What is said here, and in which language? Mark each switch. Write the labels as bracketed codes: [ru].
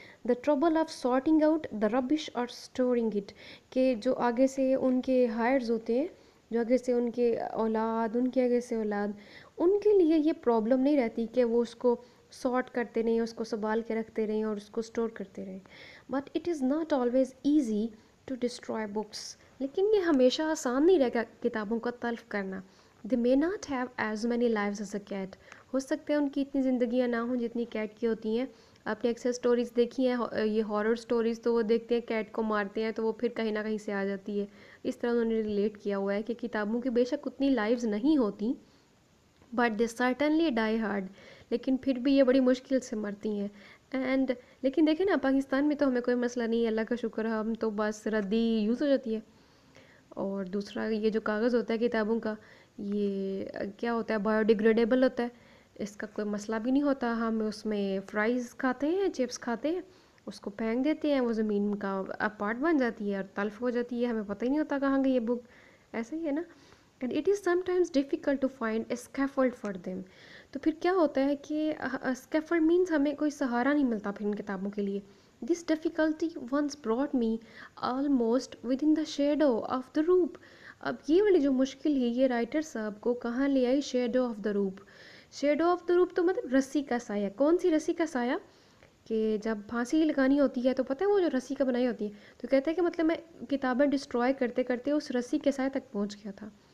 [en] the trouble of sorting out the rubbish [ur] اور [en] storing it, [ur] کہ جو آگے سے ان کے ہائرز ہوتے ہیں، جو آگے سے ان کے اولاد، ان کے آگے سے اولاد، ان کے لیے یہ پرابلم نہیں رہتی کہ وہ اس کو سارٹ کرتے رہیں، اس کو سنبھال کے رکھتے رہیں اور اس کو اسٹور کرتے رہیں. [en] But it is not always easy to destroy books. [ur] لیکن یہ ہمیشہ آسان نہیں رہے گا کتابوں کا تلف کرنا. [en] They may not have as many lives as a cat. [ur] ہو سکتا ہے ان کی اتنی زندگیاں نہ ہوں جتنی کیٹ کی ہوتی ہیں. آپ نے اکثر سٹوریز دیکھی ہیں، یہ ہارر سٹوریز، تو وہ دیکھتے ہیں کیٹ کو مارتے ہیں تو وہ پھر کہیں نہ کہیں سے آ جاتی ہے. اس طرح انہوں نے ریلیٹ کیا ہوا ہے کہ کتابوں کی بے شک اتنی لائفز نہیں ہوتی، [en] but they certainly die hard, [ur] لیکن پھر بھی یہ بڑی مشکل سے مرتی ہیں. اینڈ لیکن دیکھیں نا، پاکستان میں تو ہمیں کوئی مسئلہ نہیں ہے، اللہ کا شکر ہے، ہم تو بس ردی یوز ہو جاتی ہے. اور دوسرا یہ جو کاغذ ہوتا ہے کتابوں کا، یہ کیا ہوتا ہے، بایو ڈیگریڈیبل ہوتا ہے، اس کا کوئی مسئلہ بھی نہیں ہوتا. ہم اس میں فرائز کھاتے ہیں، چپس کھاتے ہیں، اس کو پھینک دیتے ہیں، وہ زمین کا پارٹ بن جاتی ہے اور تلف ہو جاتی ہے، ہمیں پتہ ہی نہیں ہوتا کہاں گئی یہ بک. ایسے ہی ہے نا. [en] And it is sometimes difficult to find a scaffold for them. [ur] تو پھر کیا ہوتا ہے کہ اسکیفولڈ مینس ہمیں کوئی سہارا نہیں ملتا پھر ان کتابوں کے لیے. [en] This difficulty once brought me almost within the shadow of the rope. [ur] اب یہ والی جو مشکل ہے یہ رائٹر صاحب کو کہاں لے آئی؟ [en] Shadow of the rope. Shadow of the rope [ur] تو مطلب رسی کا سایہ. کون سی رسی کا سایہ؟ کہ جب پھانسی لگانی ہوتی ہے تو پتہ ہے وہ جو رسی کا بنائی ہوتی ہے، تو کہتے ہیں کہ مطلب میں کتابیں ڈسٹروائے کرتے کرتے اس رسی کے سائے تک پہنچ گیا تھا.